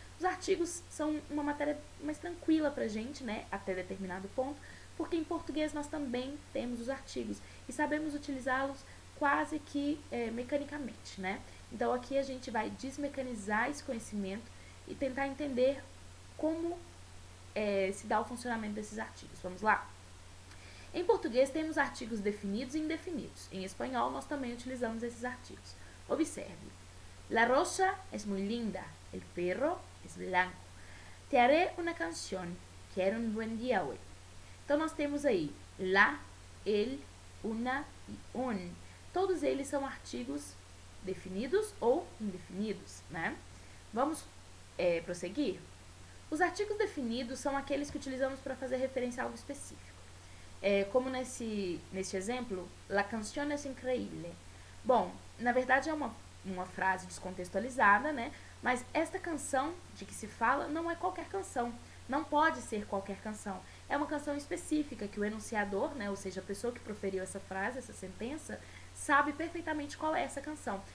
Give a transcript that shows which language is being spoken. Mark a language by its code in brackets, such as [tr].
[pt] Os artigos são uma matéria mais tranquila pra gente, né, até determinado ponto, porque em português nós também temos os artigos e sabemos utilizá-los quase que mecanicamente, né? Então aqui a gente vai desmecanizar esse conhecimento e tentar entender como se dá o funcionamento desses artigos. Vamos lá? Em português temos artigos definidos e indefinidos. Em espanhol nós também utilizamos esses artigos. Observe. [es] La rosa es muy linda, el perro es blanco. Te haré una canción, quiero un buen día hoy. [pt] Então nós temos aí la, el, una e un. Todos eles são artigos definidos ou indefinidos, né? Vamos prosseguir? Os artigos definidos são aqueles que utilizamos para fazer referência a algo específico. Como neste exemplo, [es] la canción es increíble. [pt] Bom, na verdade é uma frase descontextualizada, né? Mas esta canção de que se fala não é qualquer canção. Não pode ser qualquer canção. É uma canção específica que o enunciador, né, ou seja, a pessoa que proferiu essa frase, essa sentença, sabe perfeitamente qual é essa canção.